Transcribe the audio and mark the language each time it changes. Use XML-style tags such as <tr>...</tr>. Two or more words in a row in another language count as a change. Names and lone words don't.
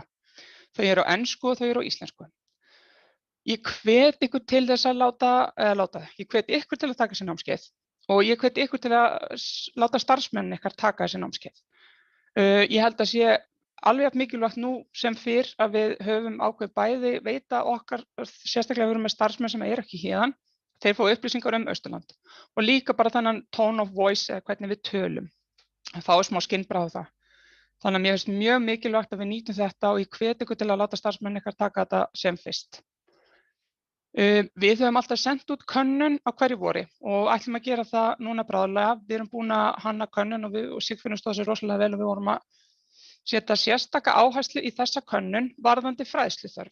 <is>Þau eru á ensku og þau eru á íslensku. Ég hvet ykkur til þess að ég hvet ykkur til að taka þessi námskeið og ég hvet ykkur til að láta starfsmenn ykkar taka þessi námskeið. Ég held að sé alveg mikilvægt nú sem fyrr að við höfum ákveð bæði veita okkar, sérstaklega við erum með starfsmenn sem eru ekki héðan, þeir fá upplýsingar Austurland og líka bara þannig</is> <en>tone of voice</en> <is>eða hvernig við tölum. Þá er smá skinnbragð á það. Þannig að mér finnst mjög mikilvægt að við nýtum þetta og ég hvet ykkur til að láta starfsmenn ykkar taka þetta sem fyrst. Við höfum alltaf sendt út könnun á hverju vori og ætlum að gera það núna bráðlega. Við erum búin að hanna könnun og Sigfinnur stóð sér rosalega vel og við vorum að setja sérstaka áherslu í þessa könnun varðandi fræðsluþörf.</is>